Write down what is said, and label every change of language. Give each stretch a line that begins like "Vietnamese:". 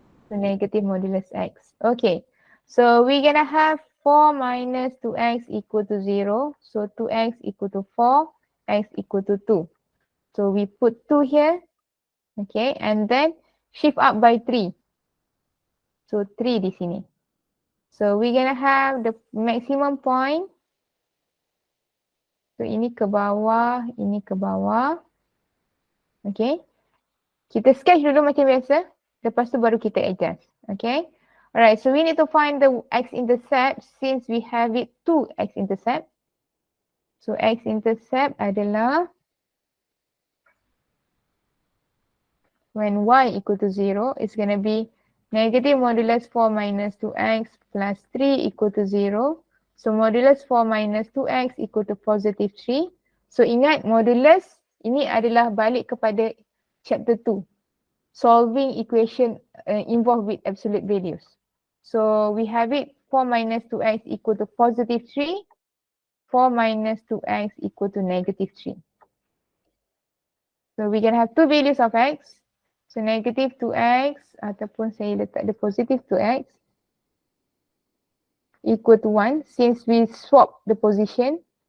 English: So negative modulus x. Okay. So we're gonna have 4 minus 2x equal to 0. So 2x equal to 4, x equal to 2. So we put 2 here. Okay. And then shift up by 3. So 3
Malay: di sini.
English: So we're gonna have the maximum point.
Malay: So ini ke bawah, ini ke bawah. Okay. Kita sketch dulu macam biasa. Lepas tu baru kita adjust. Okay.
English: Alright, so we need to find the x-intercept since we have it two x-intercept. So x-intercept
Malay: adalah
English: when y equal to 0, it's going to be negative modulus 4 minus 2x plus 3 equal to 0. So modulus 4 minus 2x equal to positive 3.
Malay: So ingat modulus ini adalah balik kepada chapter 2.
English: Solving equation involved with absolute values. So we have it 4 minus 2x equal to positive 3. 4 minus 2x equal to negative 3. So we can have two values of x. So negative 2x
Malay: ataupun saya letak
English: the positive 2x equal to 1 since we swap the position.